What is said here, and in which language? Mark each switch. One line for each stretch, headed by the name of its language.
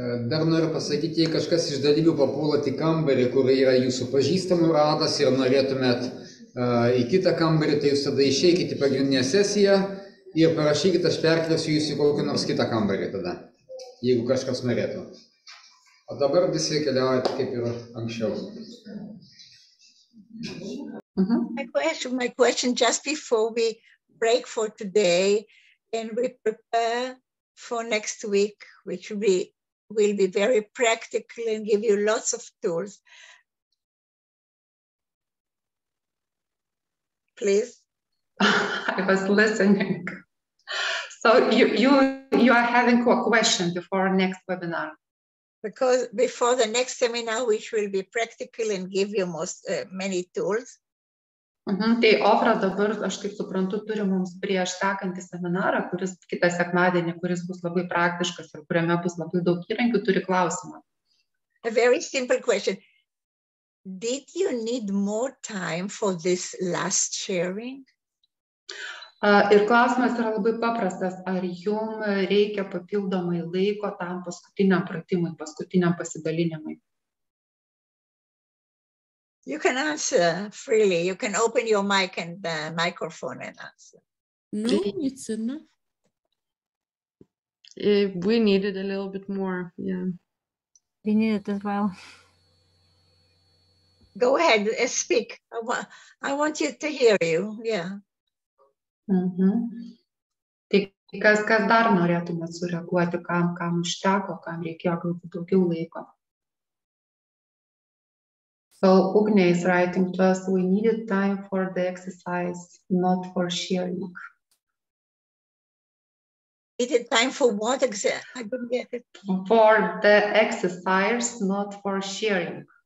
Lithuanian: Dar noriu pasakyti, jei kažkas iš dalyvių papuolate į kambarį, kur yra jūsų pažįstamų ratas ir norėtumėt į kitą kambarį, tai jūs tada išeikite į pagrindinę sesiją Ir parašykite, aš perkelsiu jūs į kokį nors kitą kambarį tada, jeigu kažkas norėtų. O dabar visi keliaujate kaip ir anksčiau.
English: My question just before we break for today and we prepare for next week, which will be very practical and give you lots of tools. Please. I was listening. So you are having a question before next webinar? Because before the next seminar, which will be practical and give you many tools.
Lithuanian: Tai Ofra dabar, aš kaip suprantu, turi mums prieš sekantį seminarą, kuris kitą sekmadienį, kuris bus labai praktiškas ir kuriame bus labai daug įrankių, turi klausimą.
English: A very simple question. Did you need more time for this last sharing?
Lithuanian: Ir klausimas yra labai paprastas. Ar jums reikia papildomai laiko tam paskutiniam pratimui, paskutiniam pasidalinimui?
English: You can answer freely. You can open your mic and microphone and answer. No, it's enough. We needed a little bit more, yeah. We need it as well. Go ahead, speak. I want you to hear you, yeah.
Lithuanian: Tai kas dar norėtumėt sureaguoti, kam užteko, kam reikėjo galbūt daugiau laiko?
English: So Ugne is writing to us, we needed time for the exercise, not for sharing. Needed time for what exactly? I didn't get it. For the exercise, not for sharing.